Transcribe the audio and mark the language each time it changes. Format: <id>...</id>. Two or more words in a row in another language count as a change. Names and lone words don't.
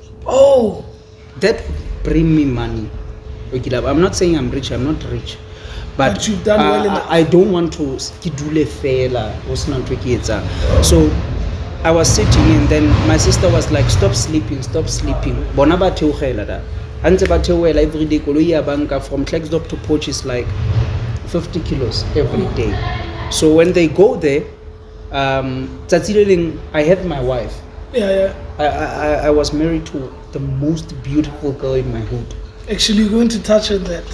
<en>Oh, that bring me money. Okay, love, I'm not saying I'm rich. I'm not rich, But you've done well enough. I don't want to skidule fela. So I was sitting, and then my sister was like, "Stop sleeping, stop sleeping."</en> <tn>Bona ba theogela da. Hantse ba theogela</tn> <en>every day.</en> <tn>Koloi ya banka</tn> <en>from Klerksdorp to Potch is like 50 kilos every day. So when they go there, I had my wife. yeah. I was married to the most beautiful girl in my hood. Actually, you're going to touch on that.</en>